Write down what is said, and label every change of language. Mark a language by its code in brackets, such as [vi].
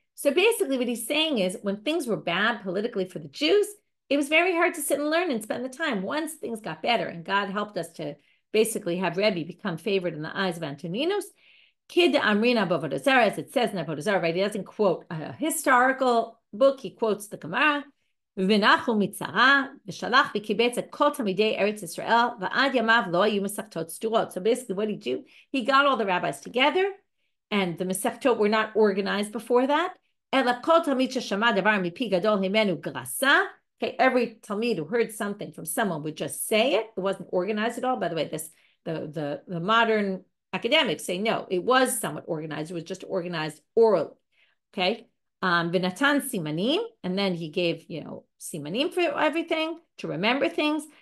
[en] So basically what he's saying is, when things were bad politically for the Jews, it was very hard to sit and learn and spend the time. Once things got better and God helped us to basically have Rebbe become favored in the eyes of Antoninus, [he] Kid Amrina [en] Avodah Zarah, as it says in Avodah Zarah, right? He doesn't quote a historical book, he quotes the Gemara. [he] ונחו מצרה, ושלח וקיבץ את כל תלמידי ארץ ישראל, ועד ימיו לא היו מסכתות סדורות. [en] So basically what he do, he got all the rabbis together, and the mesechtot were not organized before that. [he] אלא כל תלמיד ששמע דבר מפי גדול ממנו גרסה. [en] Okay, every talmid who heard something from someone would just say it. It wasn't organized at all. By the way, the modern academics say no, it was somewhat organized. It was just organized orally. Okay. [he] V'natan simanim, [en] and then he gave, simanim for everything, to remember things.